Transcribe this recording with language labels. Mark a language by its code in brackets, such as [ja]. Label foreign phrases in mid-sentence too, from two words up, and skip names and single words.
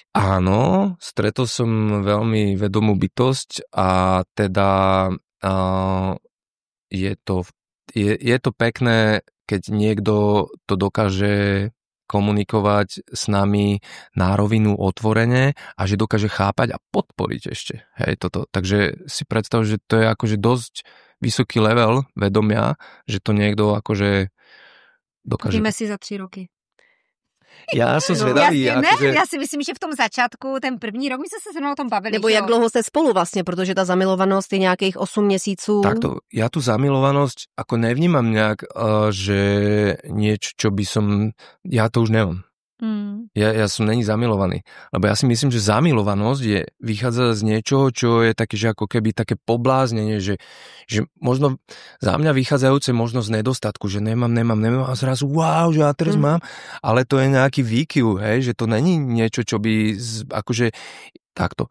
[sk] Áno, stretol som veľmi vedomú bytosť a teda je to pekné, keď niekto to dokáže komunikovať s nami na rovinu otvorene a že dokáže chápať a podporiť ešte. Hej, toto. Takže si predstav, že to je akože dosť vysoký level vedomia, že to niekto akože dokáže. [cs] Povíme si za 3 roky. Já jsem zvědavý. Já si myslím, že v tom začátku, ten první rok, my jsme se mnou o tom bavili. Nebo jak dlouho jste spolu vlastně, protože ta zamilovanost je nějakých 8 měsíců. [sk] Takto, ja tu zamilovanosť ako nevnímam nejak, že niečo, čo by som, ja to už nemám. Ja som není zamilovaný. Lebo ja si myslím, že zamilovanosť vychádza z niečoho, čo je také, že ako keby také pobláznenie, že možno za mňa vychádzajúce možno z nedostatku, že nemám a zrazu wow, že ja teraz mám, ale to je nejaký výkyv, hej, že to není niečo, čo by akože takto.